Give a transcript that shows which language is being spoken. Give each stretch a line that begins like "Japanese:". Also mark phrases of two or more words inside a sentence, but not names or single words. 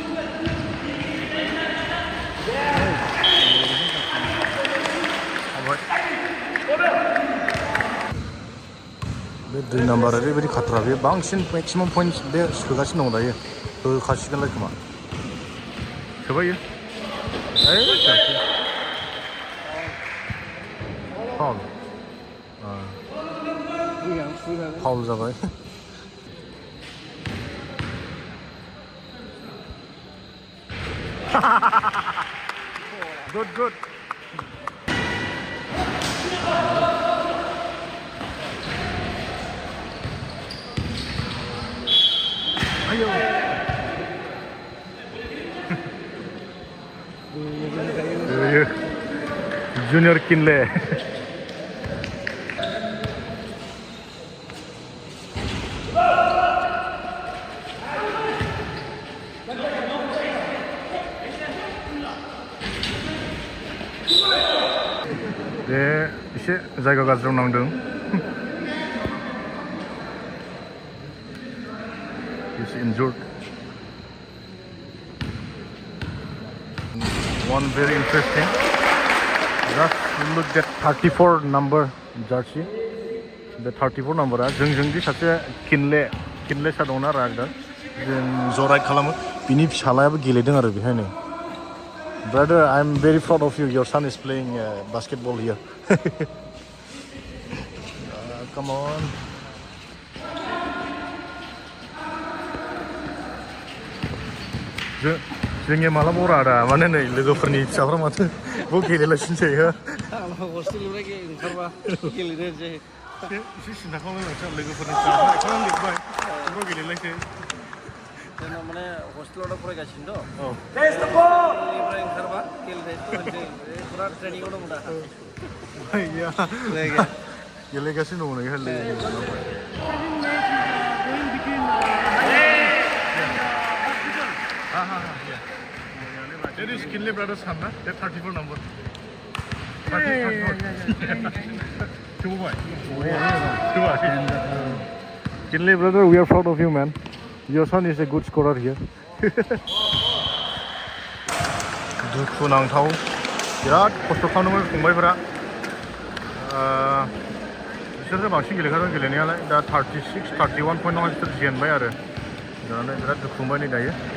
English: What?
Bodo: 2 नाम्बार ओरैबायदि खाथ्रा बे बांसिन
English: maximum point
Bodo: बे सोगासिनो दं दायो होखासिगोनलाय खोमा सोबायो फाउल जाबाय
English: good good ayo junior kinle
Bodo: बे एसे जायगा गाज्रियाव नांदों
English: He's injured. One very interesting. Just look at 34 number jersey. The 34 number
Bodo: जोंदि सासे किनले सा दंना रागदा जों जराय खालामो बिनि फिसालायाबो गेलेदों आरो बेहायनो
English: Brother, I'm very proud of you. Your son is playing basketball here. Come on.
Bodo: जोंनि माला बरा दा माने नै लोगोफोरनि फिसाफ्रा माथो बल गेलेलासिनोसै हो हस्टेलनिफ्राय ओंखारबा गेलेनोसै एसे सिन्था खालामनांगोन लोगोफोरनि फिसाफ्रा एखौनो लिरबाय बल गेलेलायसै जोंना माने हस्टेलाव फरायगासिनो निफ्राय ओंखारबा गेलेनायसै फुरा ट्रेनिङाव दं दा गेलेगासिनो दङ नै
English: That is Kinley brother's son, na? That 34 number. 34. Kinley brother, we are proud of you, man. Your son is a good scorer here.
Bodo: दुखु नांथाव बिराद खस्थ' खालामदोंमोन फंबायफोरा बिसोरसो बांसिन गेलेखादों गेलेनायालाय दा 36, 31 पइन्टआव बिसोर जेनबाय आरो जानानै बिराद दुखु मोनबाय नै दायो